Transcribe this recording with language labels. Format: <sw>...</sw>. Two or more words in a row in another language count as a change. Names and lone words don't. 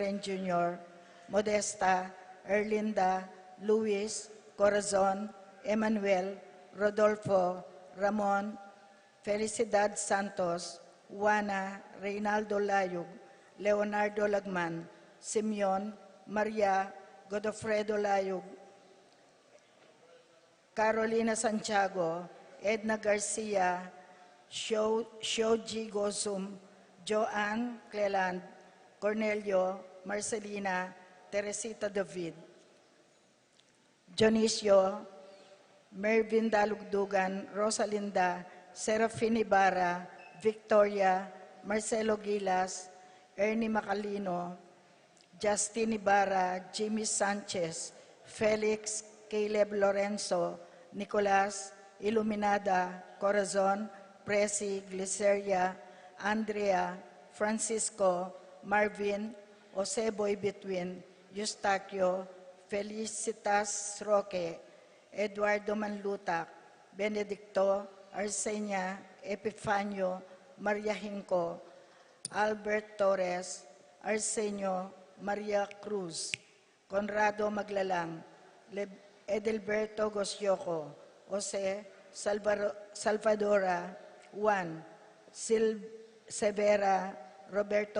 <en>and Jr., Modesta, Erlinda, Luis, Corazon, Emmanuel, Rodolfo, Ramon, Felicidad Santos, Juana, Reynaldo Layug, Leonardo Lagman, Simeon, Maria, Godofredo Layug, Carolina Santiago, Edna Garcia, Shoji Gosum, Joanne Cleland, Cornelio, Marcelina, Teresita David, Dionisio, Mervin Dalugdugan, Rosalinda, Serafin Ibarra, Victoria, Marcelo Gilas, Ernie Macalino, Justin Ibarra, Jimmy Sanchez, Felix, Caleb Lorenzo, Nicolas, Iluminada, Corazon, Presi, Gliceria, Andrea, Francisco, Marvin, Oseboy Betwin, Eustaquio, Felicitas Roque, Eduardo Manlutak, Benedicto, Arsenia, Epifanio, Maria Hinco, Albert Torres, Arsenio, Maria Cruz, Conrado Maglalang, Edelberto Gosyoco, Jose Salvadora, Juan, Severa, Roberto</en>